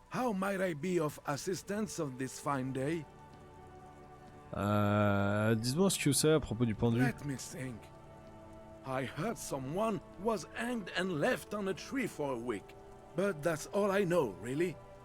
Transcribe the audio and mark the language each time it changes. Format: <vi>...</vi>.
<en>How might I be of assistance on this fine day?</en> <fr>Dis-moi ce que c'est à propos du pendu.</fr> <en>Let me think. I heard someone was hanged and left on a tree for a week. But that's all I know, really.</en>